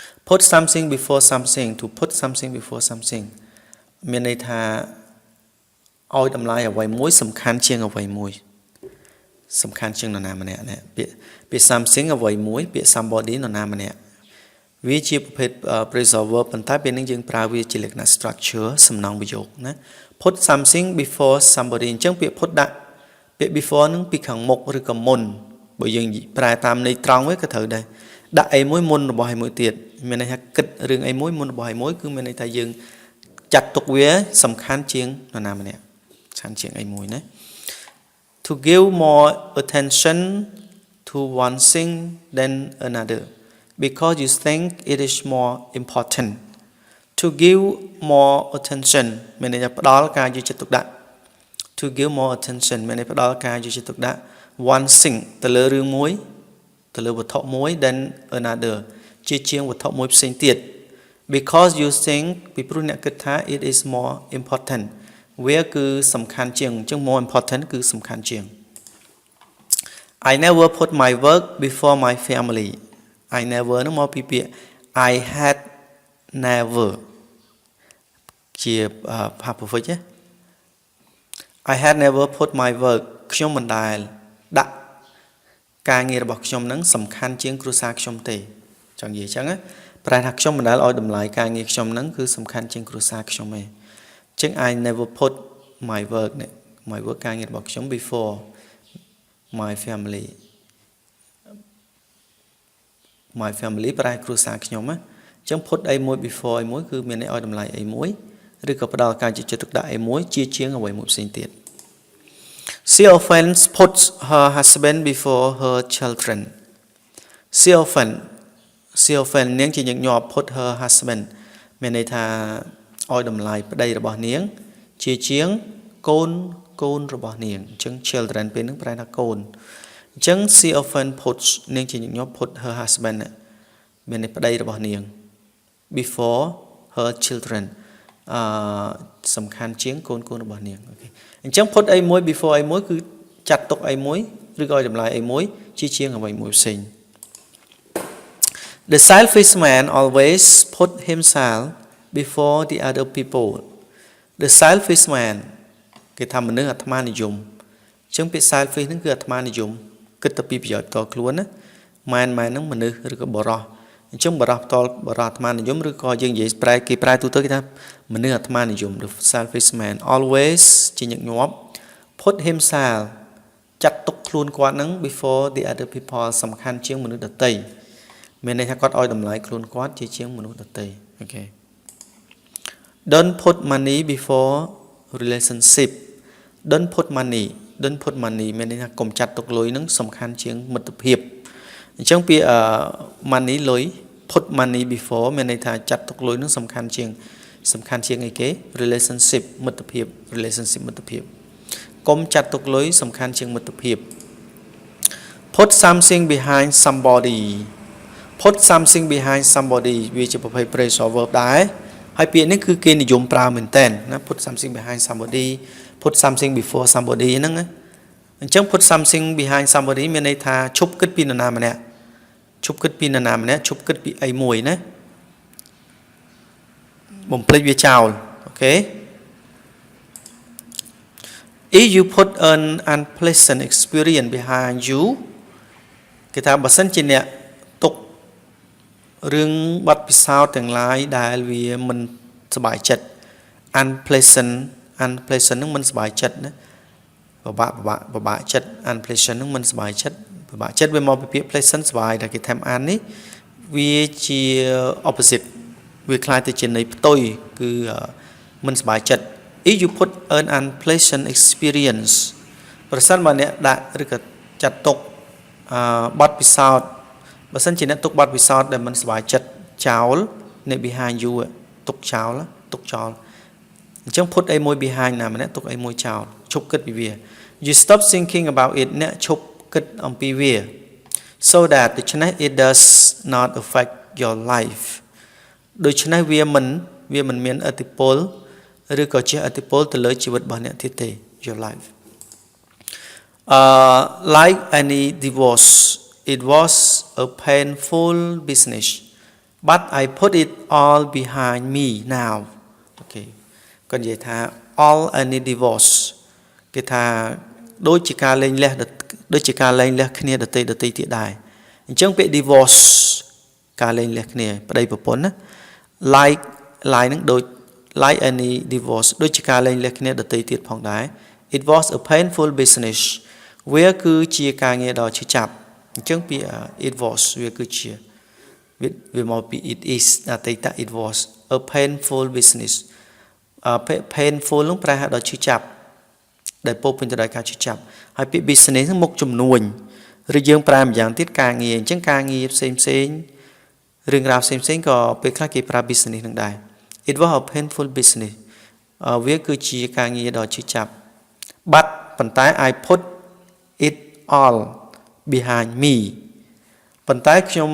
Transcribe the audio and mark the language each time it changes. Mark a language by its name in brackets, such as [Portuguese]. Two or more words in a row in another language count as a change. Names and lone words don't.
[English] put something before something to put something before something [Khmer] មានន័យថាឲ្យតម្លៃអ្វីមួយសំខាន់ជាងអ្វីមួយសំខាន់ជាងនរណាម្នាក់ពាក្យ something អ្វីមួយពាក្យ somebody នរណាម្នាក់វាជាប្រភេទ [English] phrasal verb [Khmer] ប៉ុន្តែពេលនេះយើងប្រើវាជាលក្ខណៈ structure សំណង់ប្រយោគណា [English] put something before somebody [Khmer] អញ្ចឹងពាក្យ put ដាក់ពាក្យ before នឹងពីខាងមុខឬក៏មុនបើយើងប្រែតាមន័យត្រង់វាក៏ត្រូវដែរដាក់អីមួយ មុនរបស់អីមួយទៀតមានន័យថាគិតរឿងអីមួយមុនរបស់អីមួយគឺមានន័យថាយើងចាត់ទុកវាសំខាន់ជាងនរណាម្នាក់សំ ខាន់ជាងអីមួយណា [English] to give more attention to one thing than another because you think it is more important to give more attention [Khmer] មានន័យថាផ្ដល់ការយកចិត្តទុកដាក់ [English] to give more attention [Khmer] មានន័យផ្ដល់ការយកចិត្តទុកដាក់ [English] one thing [Khmer] ទៅលើរឿងមួយទៅលើវត្ថុមួយ [English] than another [Khmer] ជាងវត្ថុមួយផ្សេងទៀត [English] because you think [Khmer] ពីព្រោះអ្នកគិតថា [English] it is more important [Khmer] វាគឺសំខាន់ជាងអញ្ចឹង [English] more important [Khmer] គឺសំខាន់ជាង [English] I never put my work before my family I never [Khmer] នោះមកពីពាក្យ [English] I had never ជា past perfect [Khmer] ទេ [English] I had never put my work [Khmer] ខ្ញុំមិនដែលដាក់ការងាររបស់ខ្ញុំនឹងសំខាន់ជាងគ្រួសារខ្ញុំទេចង់និយាយអញ្ចឹងណាប្រែថាខ្ញុំមិនដែលឲ្យតម្លៃការងារខ្ញុំនឹងគឺសំខាន់ជាងគ្រួសារខ្ញុំទេអញ្ចឹង [English] I never put my work [Khmer] នេះ [English] my work [Khmer] ការងាររបស់ខ្ញុំ [English] before my family [Khmer] ប្រែគ្រួសារខ្ញុំណាអញ្ចឹង put អីមួយ before អីមួយគឺមានន័យឲ្យតម្លៃអីមួយឬក៏ផ្ដល់ការយកចិត្តទុកដាក់អីមួយជាងអ្វីមួយផ្សេងទៀត She [English] often puts her husband before her children She often [Khmer] នាងជាញឹកញាប់ [English] put her husband [Khmer] មានន័យថាឲ្យតម្លៃប្តី របស់នាងជាងកូនរបស់នាងអញ្ចឹង children ពេលហ្នឹងប្រែថាកូនអញ្ចឹង [English] she often puts [Khmer] នាងជាញឹកញាប់ [English] put her husband [Khmer] មានន័យប្តីរបស់នាង [English] before her children [Khmer] សំខាន់ជាងកូនរបស់នាងអូខេអញ្ចឹង put អីមួយ before អីមួយគឺចាត់ទុកអីមួយឬក៏ឲ្យតម្លៃអីមួយជាងអ្វីមួយផ្សេង [English] The selfish man always put himself before the other people The selfish man [Khmer] គេថាមនុស្សអាត្មានិយមអញ្ចឹងពាក្យ selfish ហ្នឹងគឺអាត្មានិយមគិតតែពីប្រយោជន៍តខ្លួនណា man ហ្នឹងមនុស្សឬក៏បរិសុទ្ធអញ្ចឹងបរិសុទ្ធផ្ទាល់បរិសុទ្ធអាត្មានិយមឬក៏ យើងនិយាយគេប្រែទូទៅគេថាមនុស្សអាត្មានិយម [English] The selfish man always [Khmer] ជាញឹកញាប់ [English] put himself [Khmer] ចាត់ទុកខ្លួនគាត់ហ្នឹង [English] before the other people [Khmer] សំខាន់ជាងមនុស្សដទៃមានន័យថាគាត់ ឲ្យតម្លៃខ្លួនគាត់ជាងមនុស្សដទៃអូខេ [English] Don't put money before relationship Don't put money [Khmer] មានន័យថាកុំចាត់ទុកលុយហ្នឹងសំខាន់ជាងមិ ត្តភាពអញ្ចឹងពាក្យ money លុយ [English] put money before [Khmer] មានន័យថាចាត់ទុកលុយហ្នឹងសំខាន់ជាងអីគេ relationship មិត្តភាពកុំចាត់ទុកលុយសំខាន់ជាងមិត្តភាព [English] Put something behind somebody Put something behind somebody [Khmer] វាជាប្រភេទ [English] phrasal verb [Khmer] ដែរហើយពាក្យនេះគឺគេនិយមប្រើមែនតើណា [English] Put something behind somebody Put something before somebody [Khmer] ហ្នឹងណាអញ្ចឹង [English] put something behind somebody [Khmer] មានន័យថាឈប់គិតពីនរណាម្នាក់ឈប់គិតពីអីមួយណា បំភ្លេចវាចោលអូខេ [English] If you put an unpleasant experience behind you [Khmer] គេថាបើសិនជាអ្នកទុករឿងបាត់ពិសោធន៍ទាំងឡាយដែលវាមិនសប្បាយចិត្ត unpleasant ហ្នឹងមិនសប្បាយចិត្តណាពិ បាកចិត្ត unpleasant ហ្នឹងមិនសប្បាយចិត្តពិបាកចិត្តវាមកពីពាក្យ pleasant សប្បាយតែគេថាអាននេះវាជា opposite វាคล้ายទៅជាន័យផ្ទុយគឺមិនសប្បាយចិត្ត If [English] you put an unpleasant experience [Khmer] ប្រសិនបើអ្នកដាក់ឬក៏ចាត់ទុកបទពិសោធន៍បើសិនជាអ្នកទុកបទ ពិសោធន៍ដែលមិនសប្បាយចិត្តចោលអ្នក [English] behind you [Khmer] ទុកចោលអញ្ចឹង put អីមួយ behind ណាម្នាក់ទុកអីមួយចោលឈប់គិតពីវា [English] You stop thinking about it [Khmer] អ្នកឈប់គិតអំពីវា [English] so that [Khmer] ដូច្នេះ [English] it does not affect your life [Khmer] ដូច្នេះវាមិនមានឥទ្ធិពលឬក៏ជះឥទ្ធិពលទៅលើជីវិតរបស់អ្នកទៀតទេ [English] your life like any divorce it was a painful business but I put it all behind me now [Khmer] okay គាត់និយាយថា [English] all any divorce [Khmer] គេថាដូចជាការលែងលះដូចជាការលែងលះគ្នាដទៃទៀតដែរអញ្ចឹងពាក្យ divorce ការលែងលះគ្នាប្តីប្រពន្ធណា like នឹងដូច [English] like any divorce [Khmer] ដូចជាការលែងលះគ្នាដទៃទៀតផងដែរ [English] it was a painful business [Khmer] វា គឺជាការងារដ៏ឈឺចាប់អញ្ចឹងពាក្យ [English] it was [Khmer] វាគឺជាវាមកពី [English] it is [Khmer] អតីត [English] it was a painful business [Khmer] painful នោះប្រែថាដល់ឈឺចាប់ដែលពោពេញទៅដោយការឈឺចាប់ហើយពាក្យ business ហ្នឹងមុខជំនួញឬយើងប្រើម្យ៉ាងទៀតការ ងារអញ្ចឹងការងារផ្សេងរឿងរ៉ាវផ្សេងក៏ពេលខ្លះគេប្រើ business នឹងដែរ [English] it was a painful business [Khmer] វាគឺជាការងារដ៏ឈឺចាប់ but ប៉ុន្តែ [English] I put it all behind me [Khmer] ប៉ុន្តែខ្ញុំ